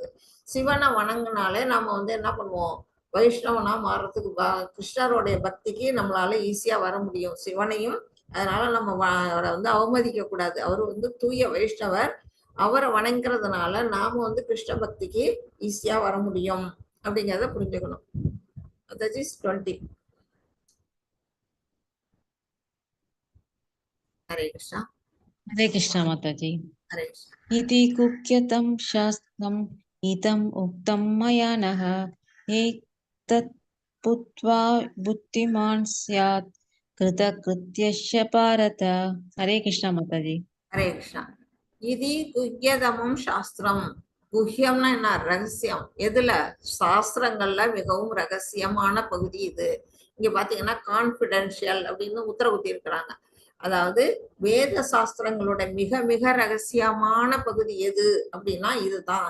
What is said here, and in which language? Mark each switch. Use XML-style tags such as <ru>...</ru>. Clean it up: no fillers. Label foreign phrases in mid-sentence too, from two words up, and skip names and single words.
<ta>சிவனை வணங்கினாலே நாம வந்து என்ன பண்ணுவோம், வைஷ்ணவனா மாறுறதுக்கு கிருஷ்ணருடைய பக்திக்கு நம்மளால ஈஸியா வர முடியும், சிவனையும். அதனால நம்ம அவரை வந்து அவமதிக்க கூடாது, அவர் வந்து தூய வைஷ்ணவர், அவரை வணங்குறதுனால நாம வந்து கிருஷ்ண பக்திக்கு ஈஸியா வர முடியும் அப்படிங்கிறத புரிஞ்சுக்கணும்.</ta> <en>that is 20.</en> <hi>हरे कृष्णा। हरे कृष्णा माता जी। हरे कृष्णा।</hi> <sa>इति कुख्यतं शास्त्रम् इदम् उक्तं मया नः एतत् पुत्वा बुद्धिमान् स्यात् कृतकृत्यस्य भारत।</sa> <hi>हरे कृष्णा माता जी। हरे कृष्णा।</hi> <sa>इति गुह्यतमं शास्त्रम्.</sa> <ta>குஹ்யம்னா என்ன, ரகசியம். எதுல, சாஸ்திரங்கள்ல மிகவும் ரகசியமான பகுதி இது. இங்க பாத்தீங்கன்னா கான்பிடென்ஷியல் அப்படின்னு உத்தரவுத்தி இருக்கிறாங்க. அதாவது வேத சாஸ்திரங்களோட மிக மிக ரகசியமான பகுதி எது அப்படின்னா இதுதான்.</ta>